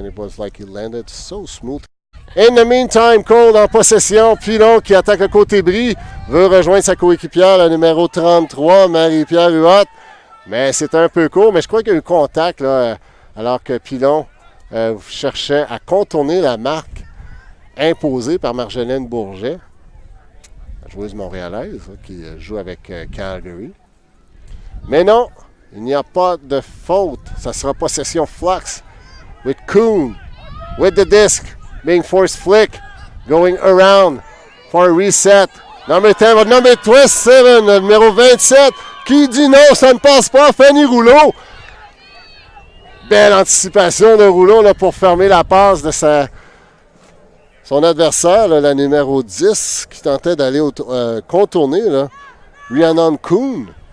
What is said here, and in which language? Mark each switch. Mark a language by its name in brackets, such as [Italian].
[English] And it was like he landed so smooth. In the meantime, Qold [French] en possession. Pilon qui attaque le côté bris veut rejoindre sa coéquipière, la numéro 33, Marie-Pierre. Mais c'est un peu court, mais je crois qu'il y a eu contact là, alors que Pilon cherchait à contourner la marque imposée par Marjolaine Bourget, la joueuse montréalaise là, qui joue avec Calgary. Mais non, il n'y a pas de faute. Ça sera possession [English] Flux with Kuhn, with the disc. Being forced flick, going around for a reset. Number 10, but number 27, [French] le numéro 27, qui dit non, ça ne passe pas, Fanny Rouleau. Belle anticipation de Rouleau là, pour fermer la passe de son adversaire, là, la numéro 10, qui tentait d'aller contourner là, Rhiannon Kuhn.